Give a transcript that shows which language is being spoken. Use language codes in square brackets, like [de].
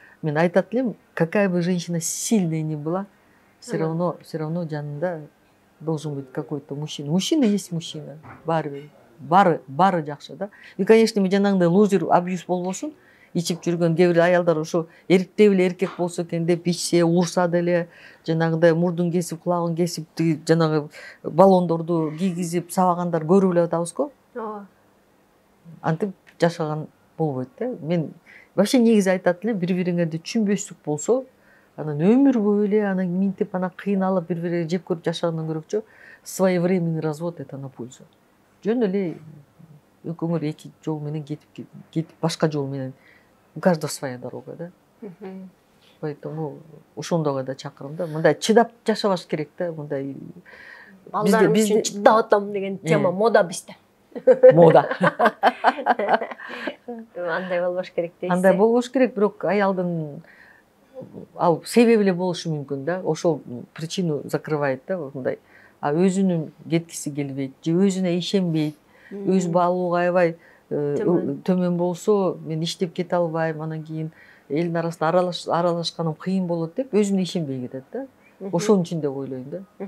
[ky] Мен айтат элем, [ru] какая бы женщина сильная ни была, все равно жанында должен быть какой-то мужчина. Мужчина есть мужчина, [ky] бары жакшы да. И конечно, мен жанагындай лузер, абьюз болбосун, ичип жүргөн кээ бир аялдар ошо эркектей эле эркек болсо экен деп ичсе, урса деле, жанагындай мурдун кесип, кулагын кесип, жанагы баллондорду кийгизип сабагандар көрүп эле атабыз го. Ооба. Антип жашаган болбойт да. Мен вообще негизи айтат элем, бири-бириңерди түшүнбөстүк болсо, анан өмүр бою эле анан минтип анан кыйналып бири-бирине жеп көрүп жашагандан көрөкчү, [ru] своевременный развод это на пользу. [ky] Жөн эле экөөңөр эки жол менен кетип башка жол менен, [ru] у каждого своя дорога [ky] да. Поэтому ошондойго да чакырам да. Мындай чыдап жашабаш керек да, мындай Балдарым үчүн чыдап атам деген тема мода бизде. Мода. Андай болбош керек дейсиз. Андай болбош керек, бирок аялдын ал себеби эле болушу мүмкүн да. Ошол причину закрывает да, мындай. А өзүнүн кеткиси келбейт, же өзүнө ишенбейт, өз баалууга аябай төмөн болсо, мен иштеп кете албайм, анан кийин элдин арасында аралашканым кыйын болот деп өзүнө ишенбей кетет да. ошонун үчүн деп ойлойм да.